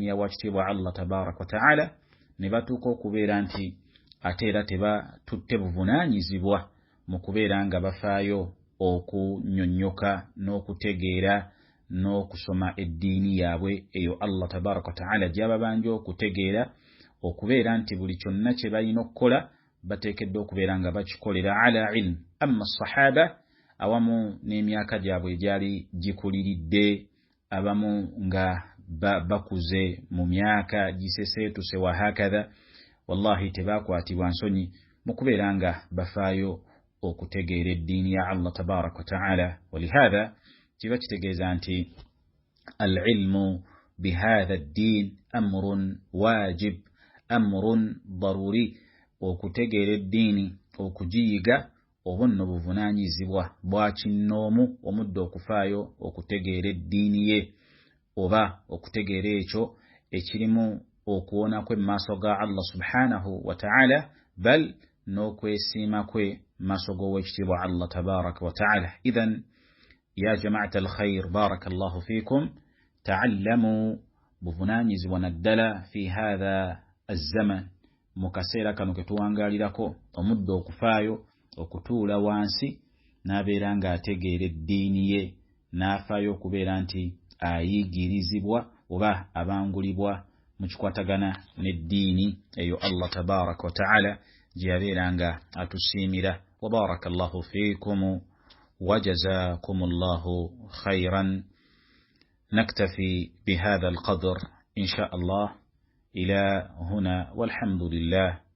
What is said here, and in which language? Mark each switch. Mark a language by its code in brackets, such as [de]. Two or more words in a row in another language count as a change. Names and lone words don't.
[lg] ya wakitiibwa [ar] الله تبارك وتعالى, [lg] ne batuuka okubeera nti ate era tebatutte buvunaanyizibwa mu kubeera nga bafaayo okunnyonnyoka n'okutegeera n'okusoma eddiini yaabwe eyo [ar] الله تبارك وتعالى [lg] gy'ababanja okutegeera, okubeera nti buli kyonna kye balina okukola bateekeddwa okubeera nga bakikolera [ar] على علم. [lg] Amma sahaba awamu n'emyaka gyabwe egyali gikuliridde, abamu nga bakuze mu myaka giseseetuse [ar] وهكذا، والله [lg] tebakwatibwa nsonyi mu kubeera nga bafaayo okutegeera eddiini ya [ar] الله تبارك وتعالى. Walihadha [lg] kiba kitegeeza nti [ar] العلم بهذا الدين أمر واجب، أمر ضروري, [lg] okutegeera eddiini okugiyiga obwo nno buvunaanyizibwa bwa kinnoomu omudde okufaayo okutegeera eddiini ye oba okutegeera ekyo ekirimu okuwona kwe maaso ga [ar] الله سبحانه وتعالى, [lg] bal n'okwesiima kwe maaso g'owekitiibwa [ar] الله تبارك وتعالى. إذن يا جماعة الخير بارك الله فيكم، تعلموا [lg] buvunaanyizibwa naddala [ar] في هذا الزمان, [lg] mu kaseera kano ke tuwangaalirako, omudde okufaayo okutuula wansi n'abeera ng'ategeera eddiini ye, n'afaayo okubeera nti ayigirizibwa oba abangulibwa mu kikwatagana n'eddiini eyo [ar] الله تبارك وتعالى [lg] gye yabeera nga atusiimira. [ar] وبارك الله فيكم وجزاكم الله خيرا. نكتفي بهذا القدر إن شاء الله إلى هنا، والحمد لله